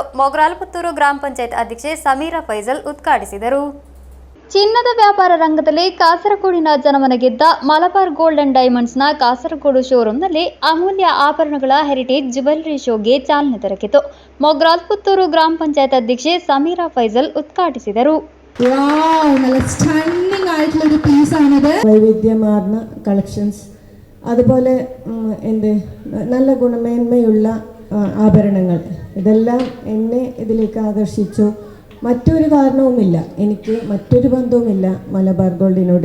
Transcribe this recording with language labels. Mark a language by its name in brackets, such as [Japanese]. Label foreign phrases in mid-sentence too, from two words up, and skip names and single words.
[Kannada] ಮೊಗ್ರಾಲ್ಪುತ್ತೂರು ಗ್ರಾಮ ಪಂಚಾಯತ್ ಅಧ್ಯಕ್ಷೆ ಸಮೀರಾ ಫೈಜಲ್ ಉದ್ಘಾಟಿಸಿದರು. ಚಿನ್ನದ ವ್ಯಾಪಾರ ರಂಗದಲ್ಲಿ ಕಾಸರಗೋಡಿನ ಜನಮನ ಗೆದ್ದ ಮಲಬಾರ್ ಗೋಲ್ಡ್ ಅಂಡ್ ಡೈಮಂಡ್ಸ್ನ ಕಾಸರಗೋಡು ಶೋರೂಮ್ನಲ್ಲಿ ಅಮೂಲ್ಯ ಆಭರಣಗಳ [English] heritage jewellery show [Kannada] ಚಾಲನೆ ದೊರಕಿತು. ಮೊಗ್ರಾಲ್ಪುತ್ತೂರು ಗ್ರಾಮ ಪಂಚಾಯತ್ ಅಧ್ಯಕ್ಷೆ ಸಮೀರಾ ಫೈಜಲ್ ಉದ್ಘಾಟಿಸಿದರು. [Malayalam] നല്ല സ്റ്റണ്ണിങ് ആയിട്ടുള്ളൊരു പീസാണിത്. വൈവിധ്യമാർന്ന കളക്ഷൻസ്, അതുപോലെ നല്ല ഗുണമേന്മയുള്ള ആഭരണങ്ങൾ, ഇതെല്ലാം എന്നെ ഇതിലേക്ക് ആകർഷിച്ചു. മറ്റൊരു കാരണവുമില്ല, എനിക്ക് മറ്റൊരു ബന്ധവുമില്ല മലബാർ ഗോൾഡിനോട്.